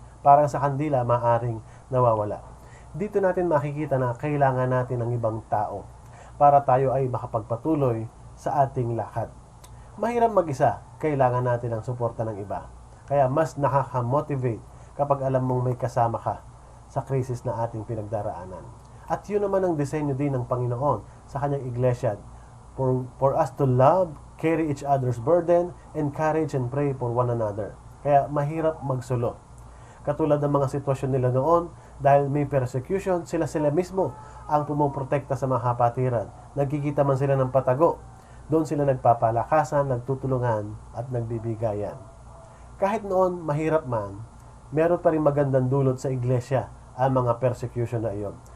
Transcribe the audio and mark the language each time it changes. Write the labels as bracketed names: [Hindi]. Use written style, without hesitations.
[Filipino] Parang sa kandila maaring nawawala. Dito natin makikita na kailangan natin ng ibang tao para tayo ay makapagpatuloy sa ating lakad. Mahirap mag-isa, kailangan natin ang suporta ng iba. Kaya mas nakaka-motivate kapag alam mong may kasama ka sa krisis na ating pinagdaraanan. At yun naman ang disenyo din ng Panginoon sa kanyang iglesia. [English] For us to love, carry each other's burden, encourage and pray for one another. [Filipino] Kaya mahirap magsulo. Katulad ng mga sitwasyon nila noon, dahil may persecution, sila mismo ang pumuprotekta sa mga kapatiran. Nagkikita man sila ng patago. Doon sila nagpapalakasan, nagtutulungan, at nagbibigayan. Kahit noon, mahirap man, meron pa rin magandang dulot sa iglesia ang mga persecution na iyon.